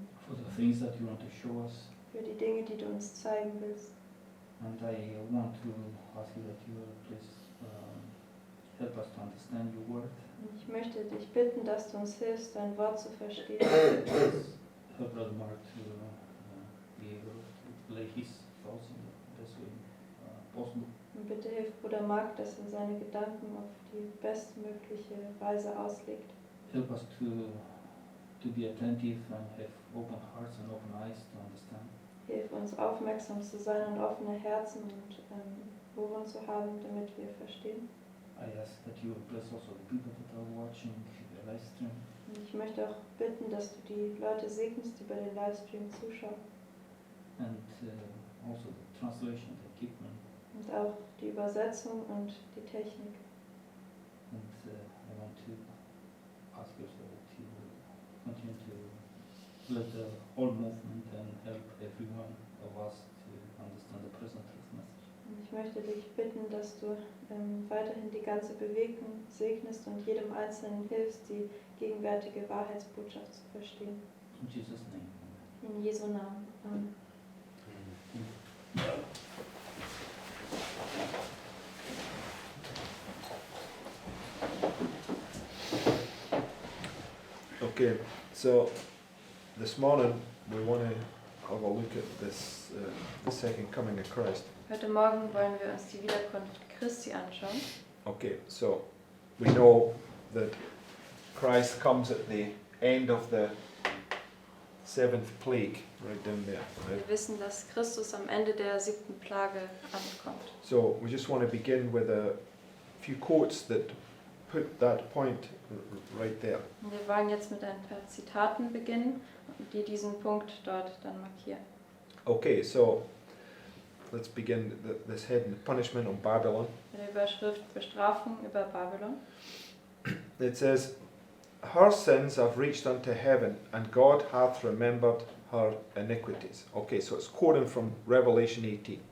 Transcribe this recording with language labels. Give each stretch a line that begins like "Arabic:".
English: for the things that you want to show us.
German: für die Dinge, die du uns zeigen willst.
English: And I want to ask you that you will please help us to understand your word.
German: Und ich möchte dich bitten, dass du uns hilfst, dein Wort zu verstehen.
English: Please help Brother Mark to be able to lay his thoughts in the best way possible.
German: Und bitte hilf Bruder Mark, dass er seine Gedanken auf die bestmögliche Weise auslegt.
English: Help us to be attentive and have open hearts and open eyes to understand.
German: Hilf uns aufmerksam zu sein und offene Herzen und Ohren zu haben, damit wir verstehen.
English: I ask that you will bless also the people that are watching the live stream.
German: Und ich möchte auch bitten, dass du die Leute segnest, die bei den Livestream zuschauen.
English: And also the translation, the equipment.
German: Und auch die Übersetzung und die Technik.
English: And I want to ask you also that you will continue to let the whole movement and help every one of us to understand the present truth message.
German: Und ich möchte dich bitten, dass du weiterhin die ganze Bewegung segnest und jedem Einzelnen hilfst, die gegenwärtige Wahrheitsbotschaft zu verstehen.
English: In Jesus' name.
German: In Jesu Namen. Amen.
English: Okay, so this morning we want to have a look at this, the second coming of Christ.
German: Heute Morgen wollen wir uns die Wiederkunft Christi anschauen.
English: Okay, so we know that Christ comes at the end of the seventh plague, right down there. Right?
German: Wir wissen, dass Christus am Ende der 7. Plage ankommt.
English: So we just want to begin with a few quotes that put that point right there.
German: Und wir wollen jetzt mit ein paar Zitaten beginnen, die diesen Punkt dort dann markieren.
English: Okay, so let's begin this heading, Punishment on Babylon.
German: Mit der Überschrift Bestrafung über Babylon.
English: It says, her sins have reached unto heaven, and God hath remembered her iniquities. Okay, so it's quoting from Revelation 18.